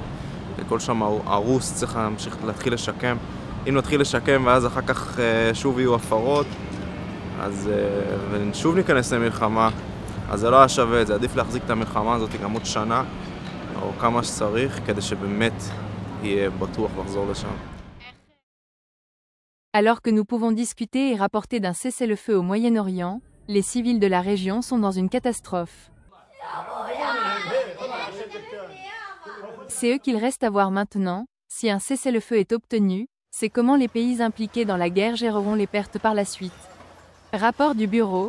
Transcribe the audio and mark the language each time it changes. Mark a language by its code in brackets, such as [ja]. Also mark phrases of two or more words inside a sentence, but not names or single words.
[he] וכל שם הרוס צריך להמשיך להתחיל לשקם. אם נתחיל לשקם ואז אחר כך שוב יהיו הפרות, אז ושוב ניכנס למלחמה, אז זה לא היה שווה, זה עדיף להחזיק את המלחמה הזאת גם עוד שנה, או כמה שצריך, כדי שבאמת יהיה בטוח לחזור לשם. [fr] Alors que nous pouvons discuter et rapporter d'un cessez-le-feu au Moyen-Orient, les civils de la région sont dans une catastrophe. C'est eux qu'il reste à voir maintenant. Si un cessez-le-feu est obtenu, c'est comment les pays impliqués dans la guerre géreront les pertes par la suite.